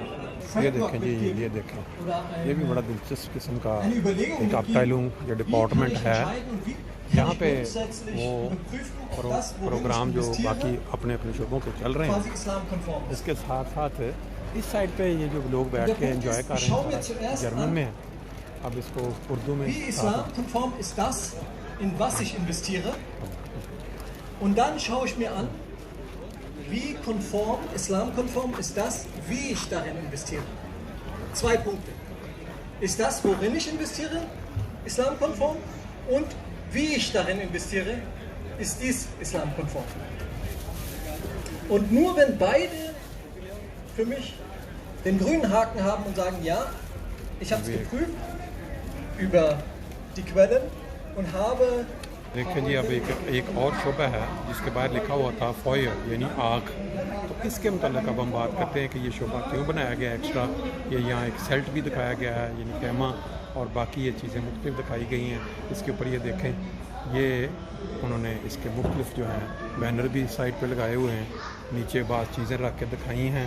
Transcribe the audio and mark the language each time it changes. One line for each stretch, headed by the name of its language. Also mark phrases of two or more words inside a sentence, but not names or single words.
Hindi: ये देखें जी, ये देखें, ये भी बड़ा दिलचस्प किस्म का एक अपटाइलूम या डिपार्टमेंट है। यहाँ पे वो प्रोग्राम जो बाकी अपने अपने शोबों के चल रहे हैं, इसके साथ साथ इस साइड पे ये जो लोग बैठ के एंजॉय कर रहे हैं जर्मन में है। अब इसको उर्दू में
German: islamkonform ist das, in was ich investiere. Und dann schaue ich mir an, wie konform, islamkonform ist das, wie ich darin investiere. 2 Punkte. Ist das, worin ich investiere, islamkonform? Und wie ich darin investiere, ist dies islamkonform? Und nur wenn beide für mich den grünen Haken haben und sagen, ja, ich habe es geprüft über die Quellen und habe।
Hindi: देखें जी, अब एक और शोबा है जिसके बाहर लिखा हुआ था फायर यानी आग। तो इसके मतलब अब हम बात करते हैं कि ये शोबा क्यों बनाया गया एक्स्ट्रा। ये यहाँ एक सेल्ट भी दिखाया गया है यानी कैमा, और बाकी ये चीज़ें मुख्तलिफ दिखाई गई हैं। इसके ऊपर ये देखें, ये उन्होंने इसके मुख्तलिफ जो हैं बैनर भी साइड पे लगाए हुए हैं, नीचे बात चीज़ें रख के दिखाई हैं।